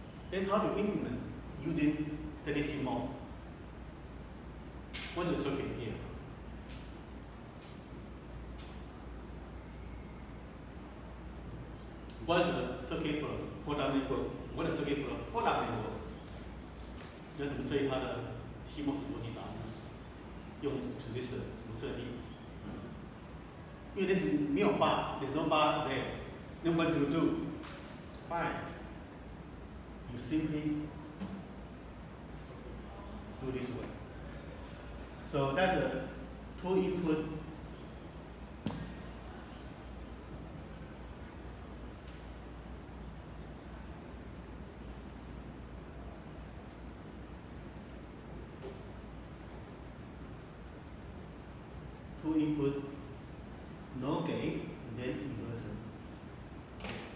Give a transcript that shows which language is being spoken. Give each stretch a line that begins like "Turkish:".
English: Then how to implement using steady state mode? What's the circuit here? What is the circuit for product network? What is the circuit for product network?
Chinese: 要怎么设计它的CMOS逻辑答案？用 transistor 怎么设计？因为那是没有
English: bar，there's no bar there. Then what to do? Fine. You simply do this way. So that's a 2 input NOR gate, and then inverter.